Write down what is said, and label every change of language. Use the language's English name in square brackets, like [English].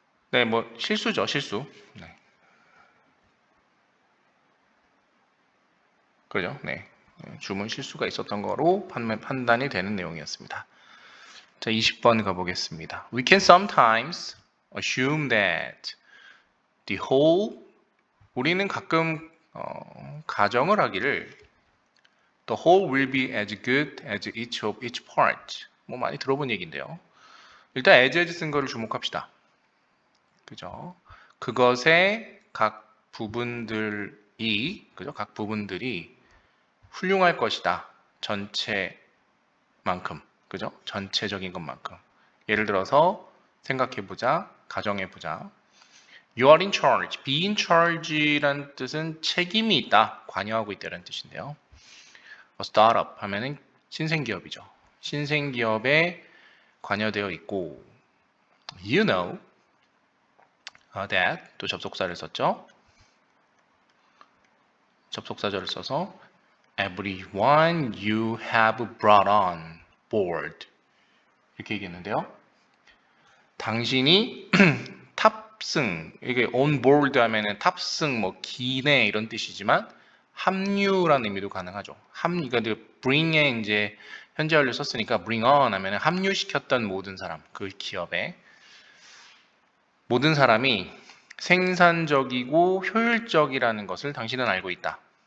[Korean] 네, 뭐 실수죠, 실수. 네. 그죠? 네. 주문 실수가 있었던 거로 판단이 되는 내용이었습니다. 자, 20번 가보겠습니다. [English] We can sometimes assume that the whole, [Korean] 우리는 가끔 가정을 하기를 [English] the whole will be as good as each of each part. [Korean] 뭐 많이 들어본 얘기인데요. 일단 as 쓴 거를 주목합시다. 그죠? 그것의 각 부분들이, 그죠? 각 부분들이 훌륭할 것이다. 전체만큼. 그죠? 전체적인 것만큼. 예를 들어서 생각해보자. 가정해보자. [English] You are in charge. [Korean] Be in charge란 뜻은 책임이 있다. 관여하고 있다는 뜻인데요. startup 하면은 신생기업이죠. 신생기업에 관여되어 있고 You know that 또 접속사를 썼죠. 접속사절을 써서 [English] Everyone you have brought on board [Korean] 이렇게 얘기했는데요. 당신이 탑승, 이게 on board 하면은 탑승, 뭐 기내 이런 뜻이지만 합류라는 의미도 가능하죠. 그러니까 bring에 이제 현재 완료 썼으니까 bring on 하면은 합류시켰던 모든 사람, 그 기업에 모든 사람이 생산적이고 효율적이라는 것을 당신은 알고 있다.